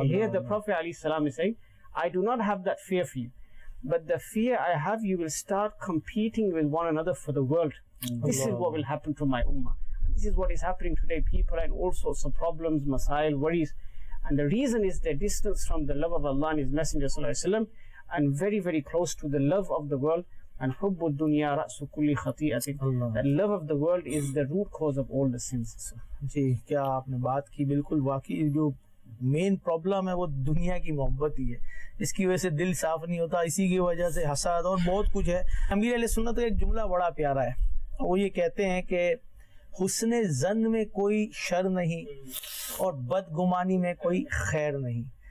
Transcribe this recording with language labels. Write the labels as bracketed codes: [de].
[en] Here the Prophet ﷺ is saying, I do not have that fear for you, but the fear I have, you will start competing with one another for the world. This is what will happen to my ummah. This is what is happening today. People are in all sorts of problems, masail, worries, and the reason is their distance from the love of Allah and His Messenger ﷺ, and very, very close to the love of the world. [ar] And حب الدنيا رأس كل خطيئة. [en] The love of the world is the root cause of all the sins. [ur] جی کیا آپ نے بات کی، بالکل واقعی جو مین پرابلم ہے وہ دنیا کی محبت ہی ہے، اس کی وجہ سے دل صاف نہیں ہوتا، اسی کی وجہ سے حسد اور بہت کچھ ہے. امیر علیہ سنت کا ایک جملہ بڑا پیارا ہے، وہ یہ کہتے ہیں کہ حسن ظن میں کوئی شر نہیں اور بدگمانی میں کوئی خیر نہیں.